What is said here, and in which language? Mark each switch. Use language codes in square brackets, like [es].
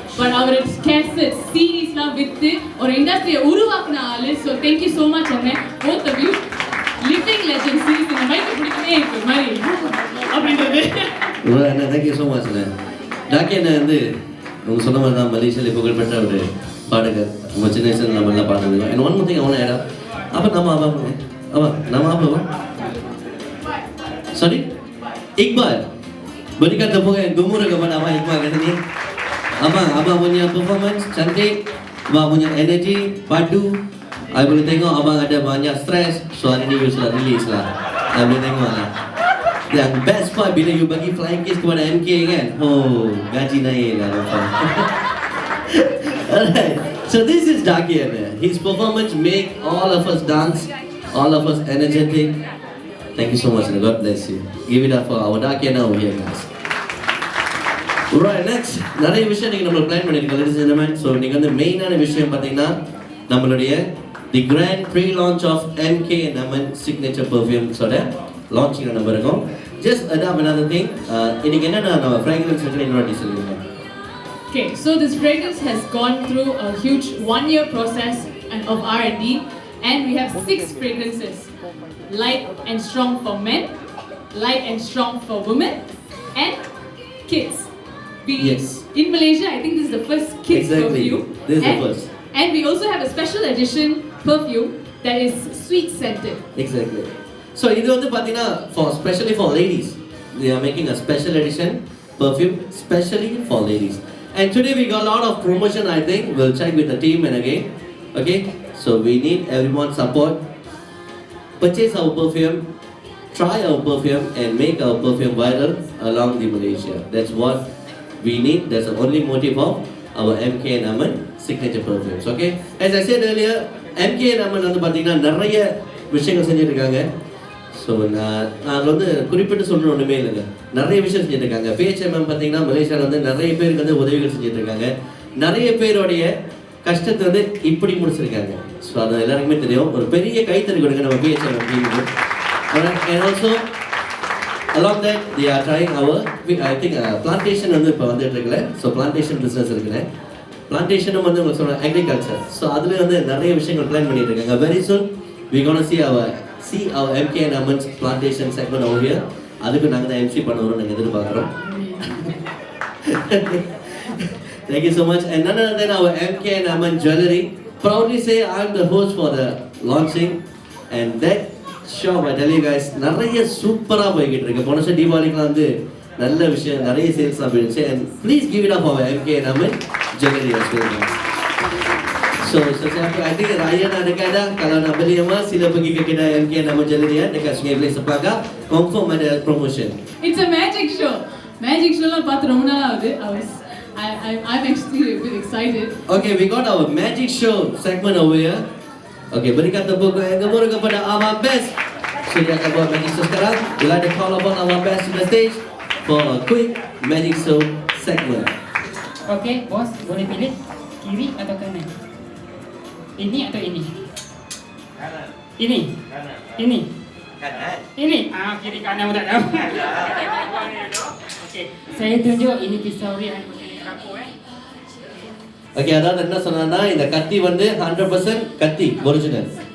[en] but அவர் [ta] cassette சீரீஸ்லாம் விற்று ஒரு இண்டஸ்ட்ரியை உருவாக்குன ஆளு. [en] So thank you so much அண்ணன், both of you. Living legend series [ta] இந்த மைக்கு பிடிக்கவே இருக்கு மாதிரி அப்படின்றது. [en] அண்ணா thank you so much அண்ணா. [ta] டாக்கி அண்ணன் வந்து உங்க சொன்ன மாதிரி தான் மலேசியாவில் புகழ்பெற்ற ஒரு பாடகர். நம்ம சின்ன வயசுல நம்ம எல்லாம் பாடுறது. அண்ட் ஒன் மோர் திங் அவனை இடம் அப்போ நம்ம அப்பா [ms] sorry Iqbal, berikan tepuk yang gemuruh kepada Abang Iqbal kata ni. Abang punya performance cantik, abang punya energy padu. I boleh tengok abang ada banyak stress, so hari ni you sudah release lah. I boleh tengok lah. Yang [en] best part [ms] bila you bagi [en] flying kiss [ms] kepada MK kan, oh gaji naik lah. [en] Alright, so this is Daki Anna. His performance make all of us dance, all of us energetic. Thank you so much and God bless you. Give it up for our Daki Anna over here guys. Right, next [ta] நிறைய விஷயம் நீங்க நம்ம plan பண்ணிருக்கோம் [en] ladies and gentlemen. [ta] So நீங்க வந்து மெயினான விஷயம் பாத்தீங்கன்னா நம்மளுடைய [en] the grand pre-launch of MK Naman signature perfume [ta] ஓட launching நம்ம இருக்கோம். [en] Just add another thing. [ta] இன்னைக்கு என்னன்னா நம்ம fragrance இருக்கு இன்னொரு சொல்லுங்க. [en] Okay, so this fragrance has gone through a huge 1-year process of R&D, and we have 6 fragrances. Light and strong for men, light and strong for women, and kids. Yes. In Malaysia, I think this is the first kids perfume. This is the first. And we also have a special edition perfume that is sweet scented. Exactly. So [ta] இது வந்து பாத்தீங்கன்னா [en] especially for ladies. They are making a special edition perfume specially for ladies. And today we got a lot of promotion. I think we'll check with the team and again. Okay. So we need everyone's support. Purchase our perfume, try our perfume, and make our perfume viral along the Malaysia. That's what we need. That's the only motive of our MK Naman signature perfumes. Okay. As I said earlier, [ta] MK Naman வந்து பாத்தீங்கன்னா நிறைய விஷயங்கள் செஞ்சுட்டு இருக்காங்க. So நான் வந்து குறிப்பிட்டு சொல்கிற ஒன்றுமே இல்லைங்க, நிறைய விஷயம் செஞ்சுட்டு இருக்காங்க. PHMM பார்த்தீங்கன்னா மலேசியாவில் வந்து நிறைய பேருக்கு வந்து உதவிகள் செஞ்சுட்டு இருக்காங்க. நிறைய பேருடைய கஷ்டத்தை வந்து இப்படி முடிச்சிருக்காங்க. ஸோ அது எல்லாருக்குமே தெரியும். ஒரு பெரிய கைத்தறி கொடுங்க நம்ம PHMM டீமுக்கு. [en] And also along that they are trying our I think plantation [ta] வந்து இப்போ வந்துட்டு இருக்குல்ல. ஸோ பிளான்டேஷன் பிஸ்னஸ் இருக்குல்ல, பிளான்டேஷனும் வந்து உங்களுக்கு சொல்கிற அக்ரிகல்ச்சர். ஸோ அதில் வந்து நிறைய விஷயங்கள் பிளான் பண்ணிட்டு இருக்காங்க. [en] Very soon we gonna see our MK Naman's plantation segment over here. [ta] அதுக்கு நாங்கள் தான் MC பண்ண வரோம் நாங்கள் எதிர்பார்க்குறோம். [en] Thank you so much. And none other than our MK Naman Jewelry. Proudly say I'm the host for the launching. And that shop, I tell you guys, [ta] நிறைய சூப்பராக போய்கிட்டு இருக்கு. போன வருஷம் தீபாவளிக்குலாம் வந்து நல்ல விஷயம், நிறைய சேல்ஸ்லாம் போயிடுச்சு. [en] And please give it up for our MK Naman Jewelry as well. [ms] So siapa [en] I think [ms] Ryan ada kata kalau nak beli emas sila pergi ke kedai MK Naman Jewelry dekat Sungai Black Sepaga, confirm ada promotion. [en] It's a magic show. [ta] Magic show la பார்த்து ரொம்ப நாள் ஆகுது. [en] I'm actually a bit excited. Okay, we got our magic show segment over here. [ms] Okay, berikan tepuk yang gemuruh kepada [en] our best. [ms] So dia akan buat magic show sekarang. [en] We'll like to call upon our best to the stage for a quick magic show segment. [ms] Okay, bos, boleh pilih kiri atau kanan? Ini atau ini? Kanan. Ini? Kanan. Ini? Kanan. Ini? Kiri kanan pun tak tahu. Okey, saya tunjuk ini pisau dia yang macam ni kerapu [ta] Okay, அதாவது என்ன சொன்னா இந்த கத்தி வந்து 100% கத்தி original.